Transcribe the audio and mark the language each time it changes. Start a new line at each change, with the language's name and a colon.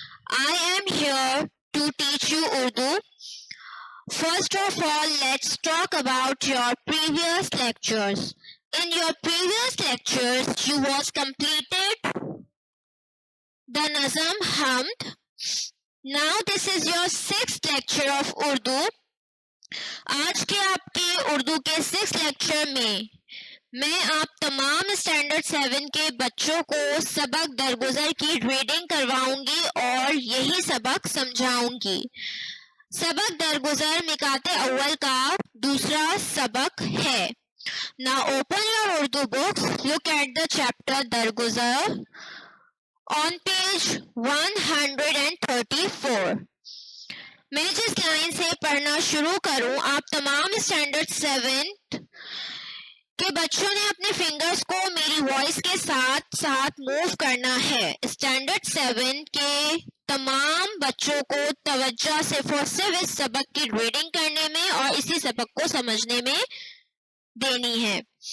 English: I am here to teach you Urdu. First of all, let's talk about your previous lectures. In your previous lectures, you was completed the Nazam Hamd. Now this is your 6th lecture of Urdu.
Hindi: आज के आपके उर्दू के 6th lecture में मैं आप तमाम standard 7 के बच्चों को सबक दरगुजर की रीडिंग करवाऊंगी और यही सबक समझाऊंगी. सबक दरगुजर मिकाते अव्वल का दूसरा सबक है.
English: Now open your Urdu books, look at the chapter दरगुजर on page 134.
Hindi: मैं जिस लाइन से पढ़ना शुरू करूं, आप तमाम स्टैंडर्ड 7 के बच्चों ने अपने फिंगर्स को मेरी वॉइस के साथ साथ मूव करना है. स्टैंडर्ड 7 के तमाम बच्चों को तवज्जो सिर्फ और सिर्फ इस सबक की रीडिंग करने में और इसी सबक को समझने में देनी है.